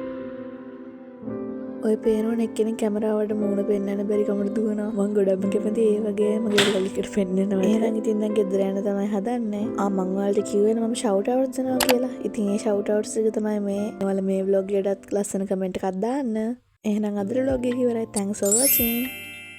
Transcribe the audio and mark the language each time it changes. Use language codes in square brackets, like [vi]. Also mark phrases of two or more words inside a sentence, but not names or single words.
[si] ඔය පේනෝන එක්කෙනෙක් කැමරාවට මූණ පෙන්වන්න බැරි කමට දුවනවා. මම ගොඩක්ම කැමති ඒ වගේ මගේ ලොලිකට පෙන්වනවා. එහෙනම් ඉතින් දැන් ගෙදර යන්න තමයි හදන්නේ. මං ඔයාලට කිව්වේ මම [en] shout outs [si] දෙනවා කියලා. ඉතින් ඒ [en] shout outs [si] එක තමයි මේ. ඔයාලා මේ vlog එකටත් ලස්සන කමෙන්ට් එකක් දාන්න. එහෙනම් අද vlog එක ඉවරයි. [en] Thanks for watching.